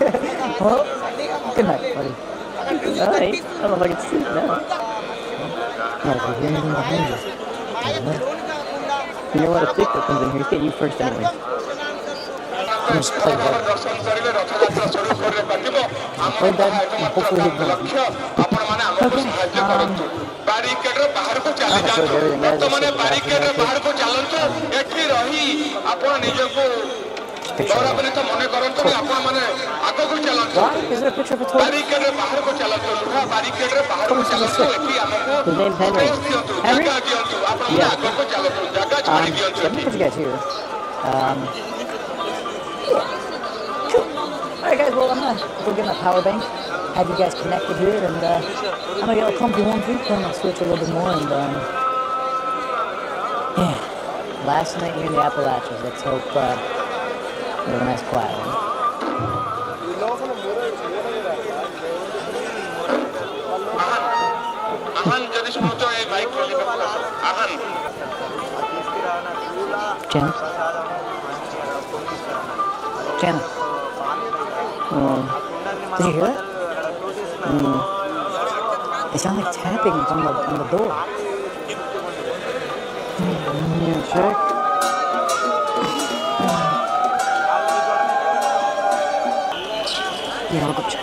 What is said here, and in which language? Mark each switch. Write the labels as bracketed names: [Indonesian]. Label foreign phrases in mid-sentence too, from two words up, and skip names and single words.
[English] Well, good night, buddy. All right. I don't know if I can sleep now. No, if you hear anything behind you, you know what? If Victor comes in here, he's getting you first anyway. I'm just play dead. Play dead, and hopefully he wins. Okay, [Odia] ବାରିକେଡର ବାହାରକୁ ଚାଲି ଯାଆନ୍ତୁ ବର୍ତ୍ତମାନ ବାରିକେଡର ବାହାରକୁ ଚାଲନ୍ତୁ ଏଠି ରହି ଆପଣ ନିଜକୁ ଗୌରବାନ୍ୱିତ ମନେ କରନ୍ତୁନି ଆପଣମାନେ ଆଗକୁ ଚାଲନ୍ତୁ [English] why? Is there a picture of a toy? [Odia] ବାରିକେଡର ବାହାରକୁ ଚାଲନ୍ତୁ ଲୁହା ବାରିକେଡର ବାହାରକୁ ଚାଲନ୍ତୁ ଏଠି ଆମକୁ [English] His name's Henry. [Odia] space ଦିଅନ୍ତୁ ଜାଗା ଦିଅନ୍ତୁ ଆପଣମାନେ ଆଗକୁ ଚାଲନ୍ତୁ ଜାଗା ଛାଡ଼ି ଦିଅନ୍ତୁ [English] Let me put you guys here. Alright guys, well I'm gonna go get my power bank, have you guys connected here, and I'm gonna get a comfy one for you, turn my switch a little bit more, and yeah, last night here in the Appalachians, let's hope we have a nice quiet one. [Odia] ଆହ୍ୱାନ ଯଦି ଶୁଣୁଛ ଏଇ ବାଇକ୍ ଚଲେଇବାକୁ ଆହ୍ୱାନ [English] Jen? Jen? Did you hear that? It sounded like tapping on the door. Yeah, check. Yeah, I'll go check.